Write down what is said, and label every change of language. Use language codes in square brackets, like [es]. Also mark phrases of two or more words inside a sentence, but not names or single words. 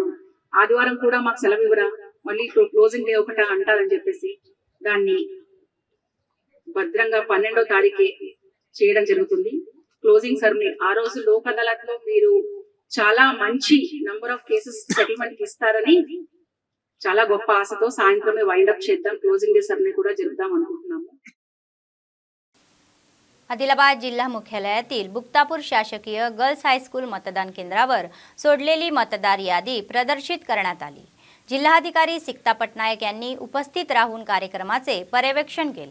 [te] ఆదివారం కూడా మాకు సెలవు ఇవ్వరా, మళ్ళీ [en] closing day [te] ఒకట అంటారని చెప్పేసి దాన్ని భద్రంగా 12వ తారీఖే చేయడం జరుగుతుంది. [en] closing ceremony [te] ఆ రోజు లోక్ అదాలత్ లో మీరు చాలా మంచి [en] number of cases settlement [te] ఇస్తారని చాలా గొప్ప ఆశతో సాయంత్రమే వైండప్ చేద్దాం. [en] closing day ceremony [te] కూడా జరుపుదాం अनुకుంటున్నాము. [mr] आदिलाबाद जिल्हा मुख्यालयातील बुक्तापूर शासकीय गर्ल्स हायस्कूल मतदान केंद्रावर सोडलेली मतदार यादी प्रदर्शित करण्यात आली. जिल्हाधिकारी सिक्ता पटनायक यांनी उपस्थित राहून कार्यक्रमाचे पर्यवेक्षण केले.